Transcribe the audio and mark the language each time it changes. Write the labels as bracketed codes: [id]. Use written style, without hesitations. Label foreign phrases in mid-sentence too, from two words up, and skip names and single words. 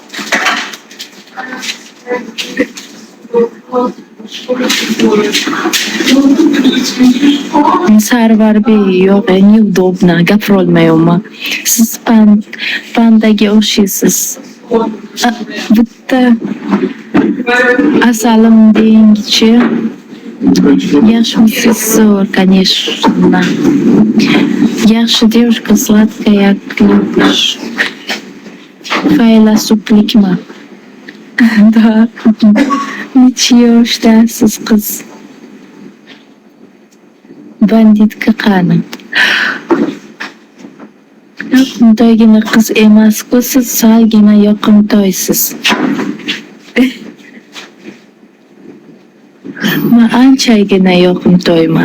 [uz] Sarvarbey yo'q, neudobno, gapirolmayman. Siz pandaga o'xshaysiz. Bitta asalim dengchi. Yaxshimisiz? Zo'r, конечно. [ru] Yaxshi девушка, сладкая, любишь. [uz] Faylasuflikmi? Да. [ru] Ничего, [uz] shtasiz qiz. Banditka qani. Yoqimtoygina qiz emas-ku, siz salgina yoqimtoysiz. Men anchagina yoqimtoyman.